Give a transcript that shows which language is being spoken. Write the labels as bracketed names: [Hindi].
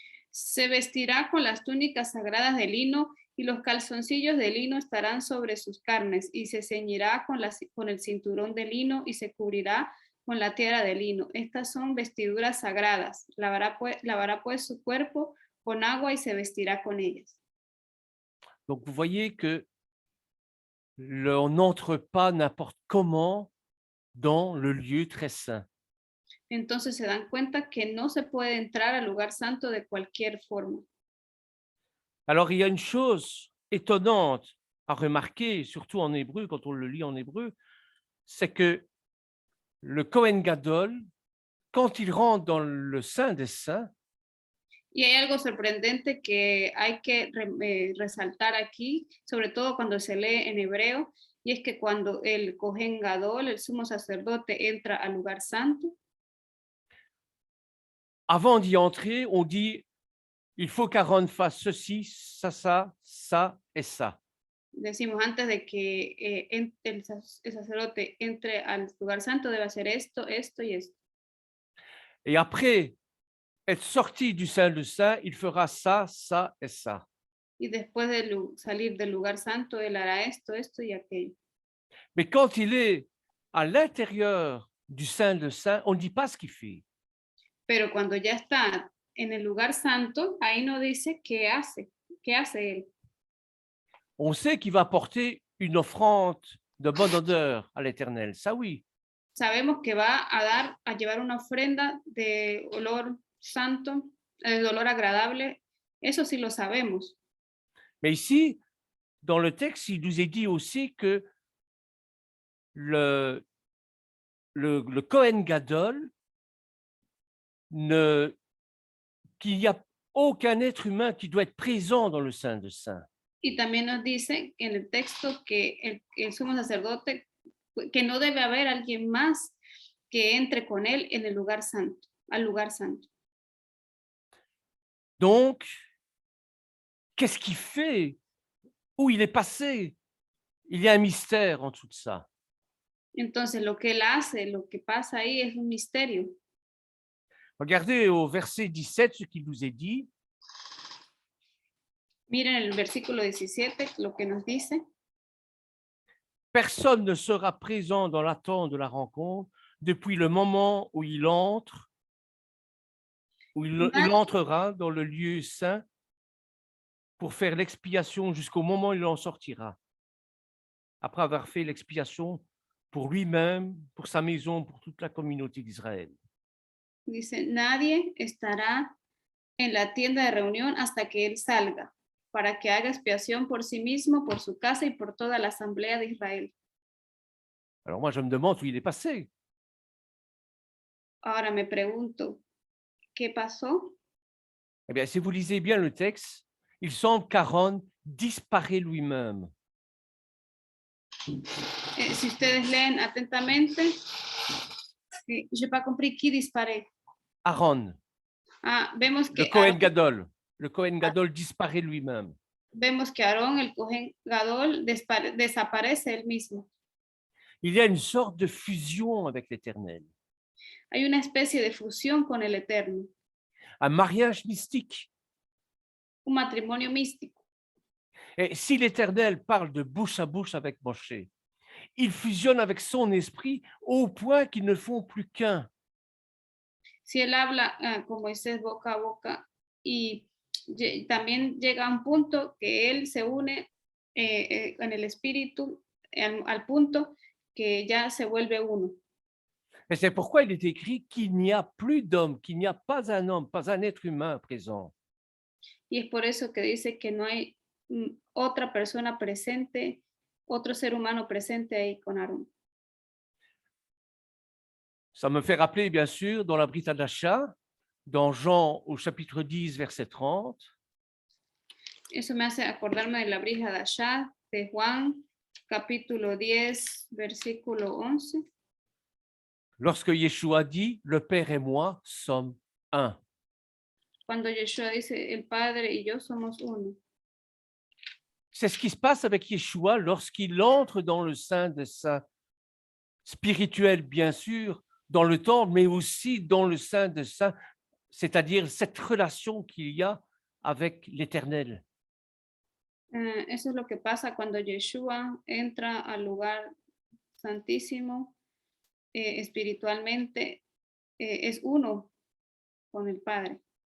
[Spanish] Se vestirá con las túnicas sagradas de lino y los calzoncillos de lino estarán sobre sus carnes y se ceñirá con el cinturón de lino y se cubrirá con la tela de lino. Estas son vestiduras sagradas. Lavará pues su cuerpo con agua y se vestirá con ellas. [French] Donc vous voyez que on n'entre pas n'importe comment dans le lieu très saint. [Spanish] Entonces se dan cuenta que no se puede entrar al lugar santo de cualquier forma. [French] Alors il y a une chose étonnante à remarquer, surtout en hébreu, quand on le lit en hébreu, c'est que le Kohen Gadol, quand il rentre dans le Saint des Saints, [Spanish] Y hay algo sorprendente que hay que resaltar aquí, sobre todo cuando se lee en hebreo, y es que cuando el Cohen Gadol, el sumo sacerdote, entra al lugar santo, [French] avant d'y entrer, on dit il faut qu'Aaron fasse ceci, ça et ça. [Spanish] decimos antes de que el sacerdote entre al lugar santo debe hacer esto, esto y esto. [French] Et après être sorti du Saint des Saints, il fera ça et ça. [Spanish] Y después de salir del lugar santo, él hará esto, esto y aquello. [French] Mais quand il est à l'intérieur du Saint des Saints, on ne dit pas ce qu'il fait. [Spanish] Pero cuando ya está en el lugar santo, ahí no dice qué hace él. [French] On sait qu'il va porter une offrande de bonne odeur à l'Éternel, ça oui. [Spanish] Sabemos que va a llevar una ofrenda de olor santo, de olor agradable, eso sí lo sabemos. [French] Mais ici, dans le texte, il nous est dit aussi que le Kohen Gadol, qu'il n'y a aucun être humain qui doit être présent dans le Saint des Saints. [Spanish] Y también nos dice en el texto que el sumo sacerdote, que no debe haber alguien más que entre con él en el lugar santo, al lugar santo. [French] Donc, qu'est-ce qu'il fait? Où il est passé? Il y a un mystère en tout ça. [Spanish] Entonces, lo que él hace, lo que pasa ahí es un misterio. [French] Regardez au verset 17 ce qu'il nous est dit. [Spanish] Miren el versículo 17, lo que nos dice. [French] Personne ne sera présent dans l'attente de la rencontre depuis le moment où il entre, où il entrera dans le lieu saint pour faire l'expiation jusqu'au moment où il en sortira. Après avoir fait l'expiation pour lui-même, pour sa maison, pour toute la communauté d'Israël. [Spanish] Dice, nadie estará en la tienda de reunión hasta que él salga, para que haga expiación por sí mismo, por su casa y por toda la asamblea de Israel. [French] Alors moi, je me demande où il est passé. [Spanish] Ahora me pregunto, ¿qué pasó? [French] Eh bien, si vous lisez bien le texte, il semble qu'Aaron disparaît lui-même. [Spanish] Si ustedes leen atentamente, [French] je n'ai pas compris qui disparaît. Aaron, [Spanish] Vemos que [French] le Kohen Gadol. Le Kohen Gadol disparaît lui-même. [Spanish] Vemos que Aarón, el Cohen Gadol, desaparece él mismo. [French] Il y a une sorte de fusion avec l'Éternel. [Spanish] Hay una especie de fusión con el Eterno. [French] Un mariage mystique. [Spanish] Un matrimonio místico. [French] Et si l'Éternel parle de bouche à bouche avec Moshe, il fusionne avec son esprit au point qu'ils ne font plus qu'un. [Spanish] Si él habla con Moisés boca a boca y también llega a un punto que él se une en el espíritu al punto que ya se vuelve uno. [French] Et c'est pourquoi il est écrit qu'il n'y a plus d'homme, qu'il n'y a pas un homme, pas un être humain présent. [Spanish] Y es por eso que dice que no hay otra persona presente, otro ser humano presente ahí con Aarón. [French] Ça me fait rappeler, bien sûr, dans la Brit Hadasha, dans Jean au chapitre 10, verset 30. [Spanish] Eso me hace acordarme de la Brit Hadasha de Juan, capítulo 10, versículo 11. [French] Lorsque Yeshua dit, le Père et moi sommes un. [Spanish] Cuando Yeshua dice, el Padre y yo somos uno. [French] C'est ce qui se passe avec Yeshua lorsqu'il entre dans le Saint des Saints, spirituel bien sûr, dans le temple, mais aussi dans le Saint des Saints, c'est-à-dire cette relation qu'il y a avec l'Éternel. [Spanish] Eso es lo que pasa cuando Yeshua entra al lugar santísimo espiritualmente, es uno con el Padre.